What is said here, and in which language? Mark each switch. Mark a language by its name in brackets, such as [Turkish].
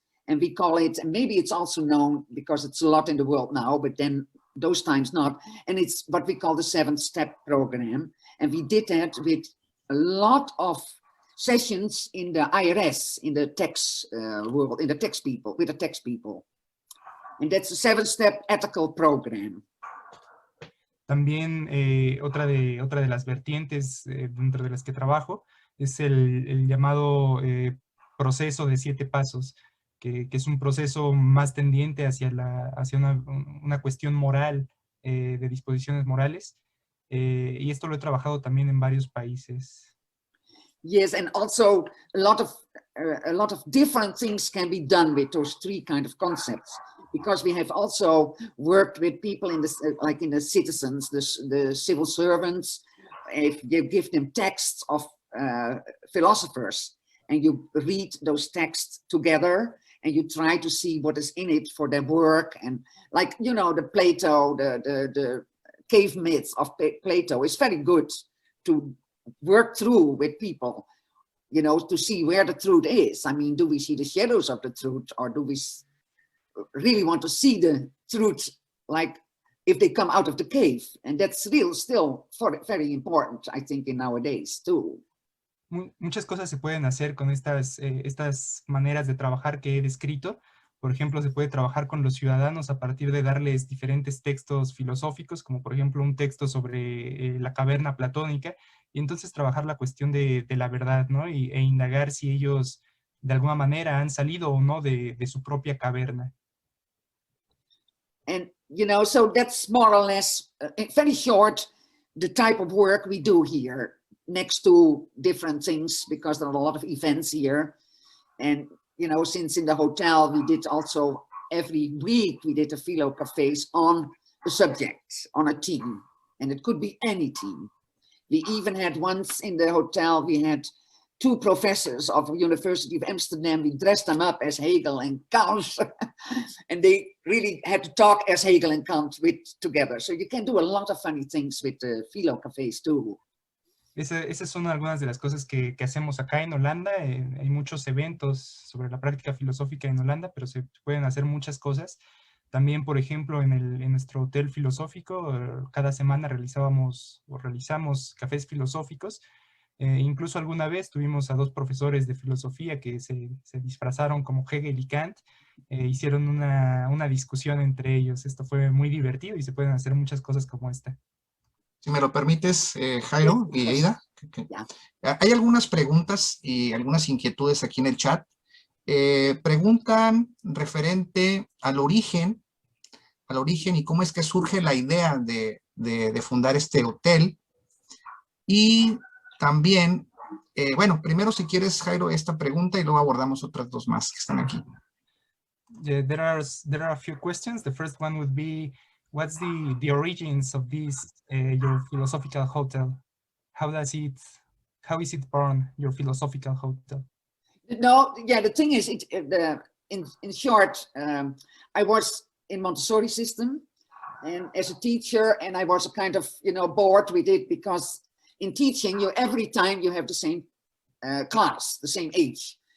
[English] And we call it, and maybe it's also known because it's a lot in the world now, but then those times not. And it's what we call the 7-step program. And we did that with a lot of sessions in the IRS, in the tax world, in the tax people, with the tax people. And that's a 7-step ethical program. [Spanish] También otra de las vertientes dentro de las que trabajo es el llamado proceso de 7 pasos, que es un proceso más tendiente hacia una cuestión moral, de disposiciones morales, y esto lo he trabajado también en varios países. [English] Yes, and also a lot of different things can be done with those 3 kind of concepts, because we have also worked with people in like in the citizens, the civil servants. If you give them texts of philosophers and you read those texts together and you try to see what is in it for their work, and like, you know, the Plato, the cave myths of Plato is very good to work through with people, you know, to see where the truth is. I mean, do we see the shadows of the truth, or do we really want to see the truth, like if they come out of the cave? And that's still very important, I think, in nowadays too. [Spanish] Muchas cosas se pueden hacer con estas maneras de trabajar que he descrito. Por ejemplo, se puede trabajar con los ciudadanos a partir de darles diferentes textos filosóficos, como por ejemplo un texto sobre la caverna platónica, y entonces trabajar la cuestión de la verdad, ¿no? E indagar si ellos de alguna manera han salido o no de su propia caverna. [English] And, you know, so that's more or less, very short, the type of work we do here, next to different things, because there are a lot of events here. And, you know, since in the hotel, we did also every week, we did a philo cafes on a subject, on a team, and it could be any team. We even had once in the hotel, we had 2 professors of the University of Amsterdam. We dressed them up as Hegel and Kant, and they really had to talk as Hegel and Kant together. So you can do a lot of funny things with the philo cafes too. [Spanish] Esas son algunas de las cosas que hacemos acá en Holanda. Hay muchos eventos sobre la práctica filosófica en Holanda, pero se pueden hacer muchas cosas. También, por ejemplo, en nuestro hotel filosófico, cada semana realizamos cafés filosóficos. Incluso alguna vez tuvimos a 2 profesores de filosofía que se disfrazaron como Hegel y Kant, hicieron una discusión entre ellos. Esto fue muy divertido y se pueden hacer muchas cosas como esta. Si me lo permites, Jairo y Aida. Hay algunas preguntas y algunas inquietudes aquí en el chat. Preguntan referente al origen y cómo es que surge la idea de fundar este hotel. Y también, bueno, primero si quieres, Jairo, esta pregunta y luego abordamos otras 2 más que están aquí. [English] Yeah, there are a few questions. The first one would be, what's the origins of this your philosophical hotel? How is it born, your philosophical hotel? No, yeah, the thing is, in short, I was in Montessori system and as a teacher, and I was kind of, bored with it because in teaching, every time you have the same class, the same age.